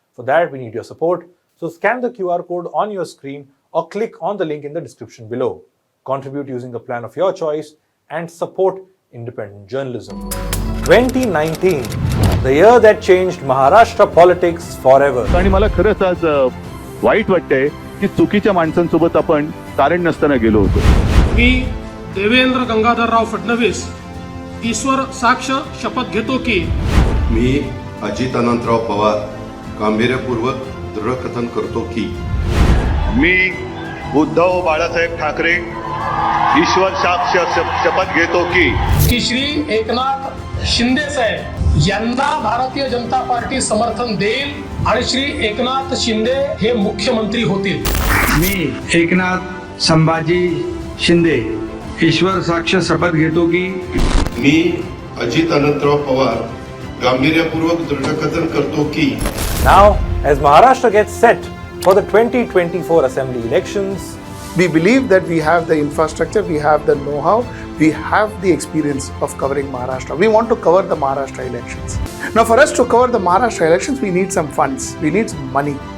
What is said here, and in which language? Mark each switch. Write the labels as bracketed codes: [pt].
[en] For that, we need your support. So scan the QR code on your screen or click on the link in the description below. Contribute using a plan of your choice and support independent journalism. 2019, the year that changed Maharashtra politics forever. [mr] आणि मला खरंच आज वाईट वाटतंय की चुकीच्या माणसांसोबत आपण कारण नसताना गेलो होतो. मी देवेंद्र गंगाधरराव फडणवीस ईश्वर साक्ष शपथ घेतो की मी अजित अनंतराव पवार गांभीर्यपूर्वक दृढकथन करतो की मी उद्धव बाळासाहेब ठाकरे ईश्वर साक्ष शपथ घेतो की श्री एकनाथ शिंदे साहेब यांना भारतीय जनता पार्टी समर्थन देईल आणि श्री एकनाथ शिंदे हे मुख्यमंत्री होतील. मी एकनाथ संभाजी शिंदे ईश्वर साक्ष शपथ घेतो की मी अजित अनंतराव पवार गांभीर्यपूर्वक दृढकथन करतो की. [en] Now, as Maharashtra gets set for the 2024 Assembly elections, we believe that we have the infrastructure, we have the know-how, we have the experience of covering Maharashtra. We want to cover the Maharashtra elections. Now, for us to cover the Maharashtra elections, we need some funds, we need some money.